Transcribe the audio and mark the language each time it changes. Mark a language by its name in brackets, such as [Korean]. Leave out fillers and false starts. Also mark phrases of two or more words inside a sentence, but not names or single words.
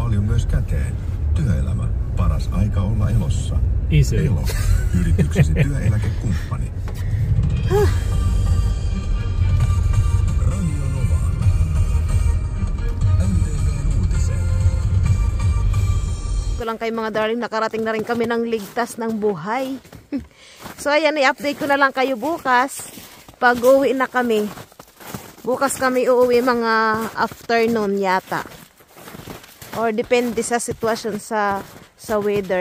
[Finnish] myös käteen. Työelämä. Paras aika olla elossa. Easy. Elo. Yrityksesi työeläkekumppani. Radio Nova. NTV:n uutiset. [Filipino] Ko lang kayo mga darling, nakarating na rin kami ng ligtas ng buhay. So ayan, i-update ko na lang kayo bukas. Pag uwi na kami. Bukas kami uuwi mga afternoon yata. Or depende sa sitwasyon sa weather.